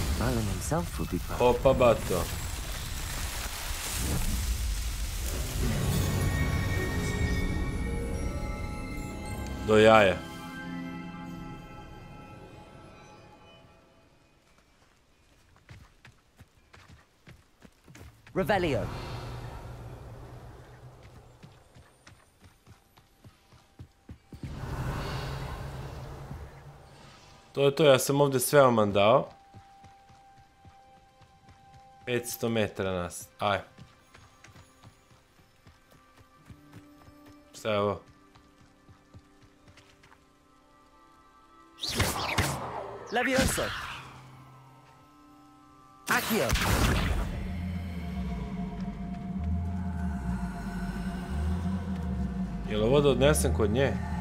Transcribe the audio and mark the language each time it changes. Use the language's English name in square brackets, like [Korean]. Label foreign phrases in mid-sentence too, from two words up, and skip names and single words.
[English] Merlin himself would be proud. [Bosnian] Opa bato. Do jaja. Revelio. To je to, ja sam ovdje sve vam dao. 500 metara nas. Aj. Šta je ovo? Levioso. Accio. Jel ovo da odnesem kod nje?